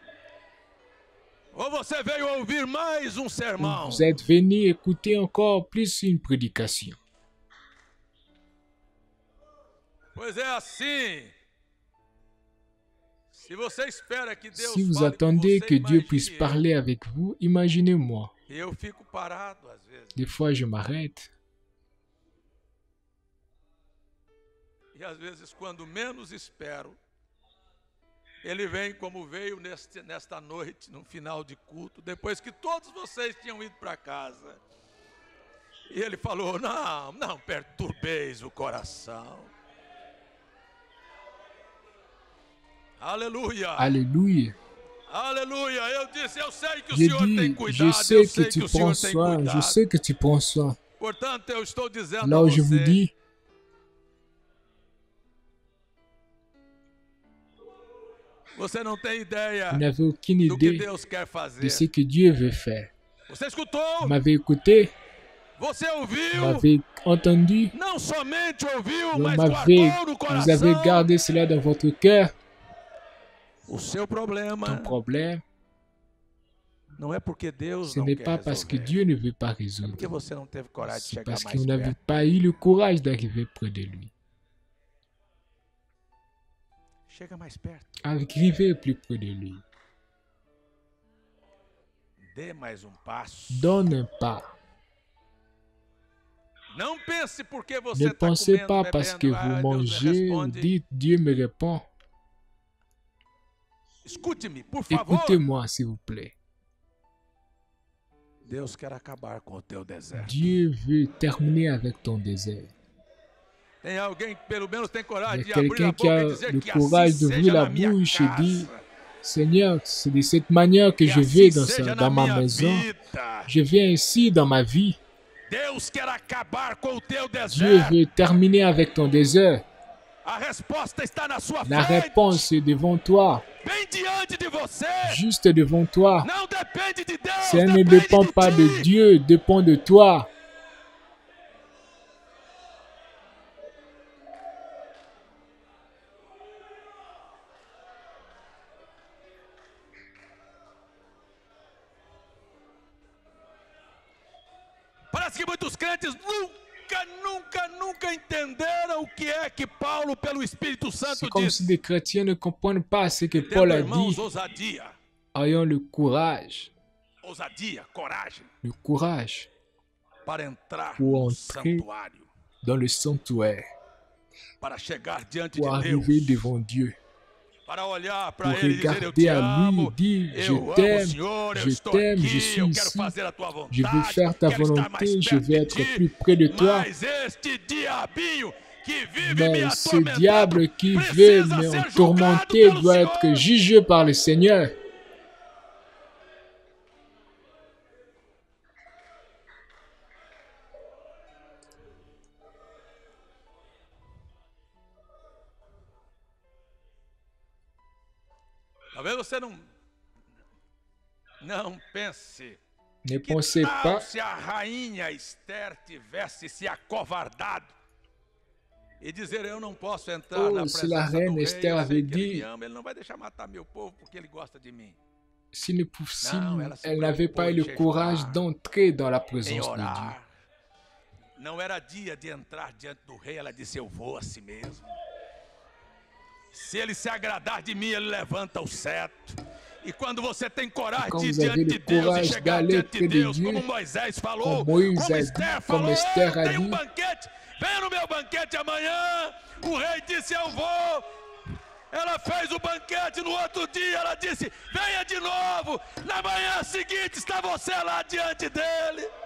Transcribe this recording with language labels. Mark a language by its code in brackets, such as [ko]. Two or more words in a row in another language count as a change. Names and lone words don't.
[fr] Vous êtes venu écouter encore plus une prédication. Si vous attendez que Dieu puisse parler avec vous, imaginez-moi. Des fois, je m'arrête. [pt] E às vezes, quando menos espero, ele vem como veio nesta noite, no final de culto, depois que todos vocês tinham ido para casa. E ele falou: não perturbeis o coração. Aleluia. Aleluia. Aleluia. Eu disse: eu sei que o Senhor tem cuidado. [fr] Je sais que tu prends soin. Je sais que tu prends soin. [pt] Portanto, eu estou dizendo [fr] Là où je vous dis, [pt] você não tem ideia [fr] vous n'avez aucune [pt] do que [fr] idée [pt] Deus quer fazer. [fr] de ce que Dieu veut faire. [pt] Você escutou? [fr] Vous m'avez écouté, [pt] Você [fr] vous [pt] ouviu? [fr] m'avez entendu, [pt] Não somente ouviu, [fr] vous [pt] mas [fr] avez [pt] guardou no coração. [fr] gardé cela dans votre cœur. [pt] O seu problema [fr] Ton problème, [pt] não é porque Deus [fr] ce [pt] não [fr] n'est [pt] quer [fr] pas parce que [pt] resolver. [fr] Dieu ne veut pas [pt] É porque [fr] résoudre. [pt] você não teve coragem de [fr] C'est [pt] chegar [fr] parce que [pt] mais [fr] vous n'avez [pt] perto. [fr] pas eu le courage d'arriver près de lui. [pt] Chega mais perto. [fr] Arrivez plus près de lui. [pt] Dê mais passo. [fr] Donne un pas. [pt] Não pense porque [fr] Ne [pt] você está [fr] pensez [pt] comendo, [fr] pas parce que [pt] bebendo, [fr] vous [pt] Deus [fr] mangez ou [pt] responde. [fr] dites Dieu me répond. [pt] Escute-me, por favor. [fr] Écoutez-moi, s'il vous plaît. [pt] Deus quer acabar com o teu deserto. [fr] Dieu veut terminer avec ton désert. [pt] Tem alguém que pelo menos tem [fr] Il [pt] coragem [fr] y [pt] de [fr] a [pt] abrir [fr] quelqu'un [pt] a [fr] qui [pt] boca [fr] a [pt] e dizer [fr] le [pt] que [fr] courage [pt] assim [fr] d'ouvrir [pt] seja [fr] la [pt] na minha [fr] bouche et dire, [pt] casa. [fr] Seigneur, c'est de cette manière que [pt] Que [fr] je [pt] assim [fr] vais [pt] seja [fr] dans [pt] na [fr] ma [pt] minha [fr] maison. [pt] vida. [fr] Je viens ici dans ma vie. [pt] Deus quer acabar com o teu [fr] Dieu [pt] deserto. [fr] veut terminer avec ton désert. [pt] A resposta está na sua [fr] La [pt] frente. [fr] réponse est devant toi, [pt] Bem diante de você. [fr] juste devant toi. [pt] Não depende de Deus, [fr] Ça ne [pt] depende [fr] dépend [pt] de [fr] pas [pt] ti. [fr] de Dieu, dépend de toi. [pt] Parece que muitos crentes nunca entenderam o que é que Paulo, pelo Espírito Santo, [fr] C'est comme si [pt] disse. [fr] des chrétiens ne comprennent pas ce que [pt] Tendo, [fr] Paul a [pt] irmãos, [fr] dit. [pt] ousadia, [fr] Ayons le courage [pt] coragem, para entrar [fr] Pour [pt] no [fr] entrer [pt] santuário, [fr] dans le sanctuaire, [pt] para chegar diante [fr] pour [pt] de Deus, [fr] arriver devant Dieu, [pt] para olhar [fr] pour [pt] para Ele e dizer: eu te [fr] regarder à lui [pt] amo, [fr] et dire, [pt] eu [fr] je [pt] amo o [fr] t'aime, [pt] Senhor, eu [fr] je [pt] estou [fr] t'aime, je [pt] aqui, [fr] suis [pt] eu quero [fr] ici, [pt] fazer a tua vontade, [fr] je veux faire ta [pt] quero estar mais [fr] volonté, je [pt] perto [fr] veux [pt] de [fr] être [pt] ti, [fr] plus près de toi. [pt] mas este diabinho que vive me [fr] Mais ce [pt] atormentando [fr] diable qui veut [pt] precisa [fr] me [pt] ser julgado [fr] tourmenter [pt] pelo [fr] doit [pt] Senhor. [fr] être jugé par le Seigneur. [pt] Talvez você não pense. [fr] Ne [pt] Que [fr] pensez [pt] tal [fr] pas, [pt] se a rainha Esther tivesse se acovardado e dizer: eu não posso entrar [fr] Oh, [pt] na [fr] se la [pt] presença [fr] reine [pt] do rei, [fr] Esther [pt] eu sei [fr] avait [pt] que ele me [fr] dit- [pt] ama, ele não vai deixar matar meu povo porque ele gosta de mim. [fr] si Non, elle se elle n'avait pas eu le préoccupait courage de d'entrer dans la [pt] Em [fr] présence de Dieu. [pt] orar. Não era dia de entrar diante do rei, ela disse: eu vou assim mesmo. Se ele se agradar de mim, ele levanta o cetro. E quando você tem coragem [fr] Quand [pt] de ir [fr] vous avez [pt] diante [fr] le [pt] de Deus e [fr] courage [pt] chegar [fr] d'aller [pt] diante de [fr] près de [pt] Deus, [fr] Dieu, [pt] como Moisés falou, [fr] comme Moïse [pt] como a Esther [fr] dit, [pt] falou, [fr] comme Esther a [pt] eu tenho [fr] dit. [pt] banquete, venha no meu banquete amanhã. O rei disse: eu vou. Ela fez o banquete, no outro dia ela disse: venha de novo. Na manhã seguinte está você lá diante dele.